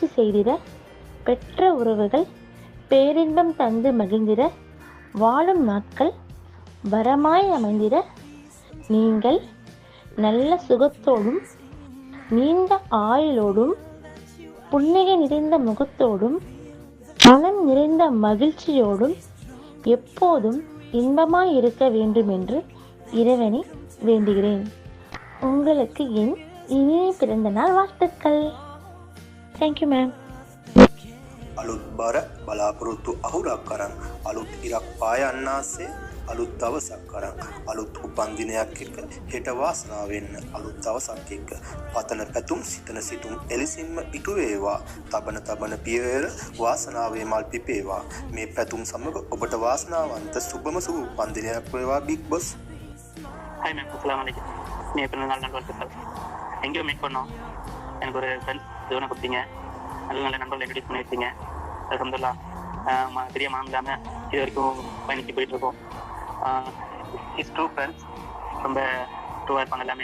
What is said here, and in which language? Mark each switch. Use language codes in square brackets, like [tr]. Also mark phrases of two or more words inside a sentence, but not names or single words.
[ta] செய்திட, பெற்ற உறவுகள் பேரின்பம் தந்து மகிழ்ந்திட, வாழும் நாட்கள் வரமாய் அமைந்திட, நீங்கள் நல்ல சுகத்தோடும் நீண்ட ஆயுளோடும் புன்னகை நிறைந்த முகத்தோடும் மனம் நிறைந்த மகிழ்ச்சியோடும் எப்போதும் இன்பமாய் இருக்க வேண்டும் என்று இறைவனை வேண்டுகிறேன். உங்களுக்கு என் இனிய பிறந்த நாள் வாழ்த்துக்கள். [en] thank you ma'am. [si] අලුත් බර බලාපොරොත්තු අහුරක් කරන් අලුත් ඉරක් පායන්නාසේ අලුත් දවසක් කරන් අලුත් උපන්දිනයක් එක්ක හෙට වාසනාව වෙන්න අලුත් දවසක් එක්ක පතන පැතුම් සිතන සිතුම් එලෙසින්ම ඉටු වේවා තබන පියවර වාසනාවේ මල් පිපේවා මේ පැතුම් සමග ඔබට වාසනාවන්ත සුබම සුබ උපන්දිනයක් වේවා [en] big boss. [ta] ஹாய் மேம், [ar] السلام عليكم. [ta] நீ பிறந்த நாள் நண்பர்கள் எங்கேயோ மீட் பண்ணோம். எனக்கு ஒரு [en] friends zone [ta] கொடுத்தீங்க. நல்ல நல்ல நண்பர்கள் இன்ட்ரடியூஸ் பண்ணி வச்சிங்க. அல்ஹம்துலில்லாஹ் பெரிய மாமில்லாமல் இது வரைக்கும் பயணிச்சு போயிட்டுருக்கோம். [en] it's true friends. [ta] ரொம்ப ட்ரூவாக இருப்பாங்க எல்லாமே.